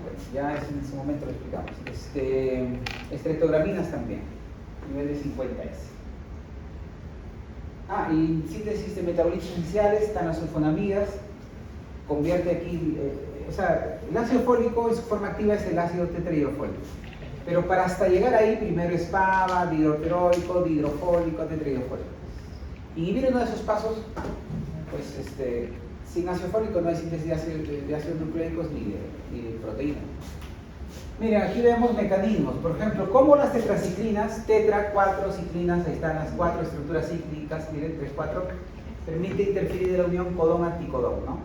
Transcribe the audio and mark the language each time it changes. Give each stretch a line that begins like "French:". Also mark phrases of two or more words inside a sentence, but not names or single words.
Spanish: Pues ya en ese momento lo explicamos. Estreptograminas también, nivel de 50S. Y síntesis de metabolitos esenciales, están las sulfonamidas, convierte aquí, el ácido fólico en su forma activa es el ácido tetrahidrofólico. Pero para hasta llegar ahí, primero es PABA, dihidroteróico, dihidrofólico, tetrahidrofólico. Inhibir uno de esos pasos, pues sin ácido fólico no hay síntesis de ácidos nucleicos ni de proteínas. Miren, aquí vemos mecanismos, por ejemplo, como las tetraciclinas, 4 ciclinas, ahí están las 4 estructuras cíclicas, miren, 3, 4, permite interferir de la unión codón-anticodón, ¿no?